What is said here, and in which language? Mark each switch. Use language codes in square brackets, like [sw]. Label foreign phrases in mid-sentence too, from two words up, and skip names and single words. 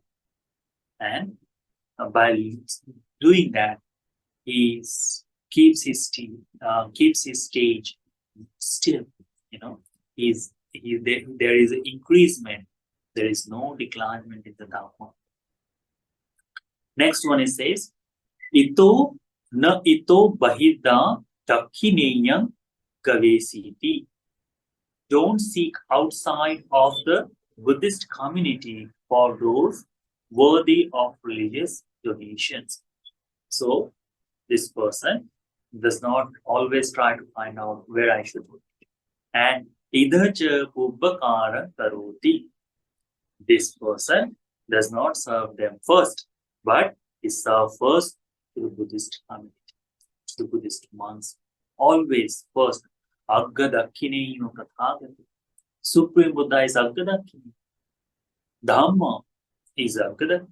[en] And by doing that, he keeps his stage still. There is an increasement. There is no declinement in the Dhamma. Next one it says, [pi] Ito na ito bahida dakhineyam gavesiti. [en] Don't seek outside of the Buddhist community for those worthy of religious donations. So this person does not always try to find out where I should go. [pi] And idacha pubbakara karoti. [en] This person does not serve them first, but he serves first to the Buddhist community, to the Buddhist monks. Always first. [pi] Aggadakhineyo Tathagata. [en] Supreme Buddha is Aggadakkhine. Dhamma is Aggadakkhine.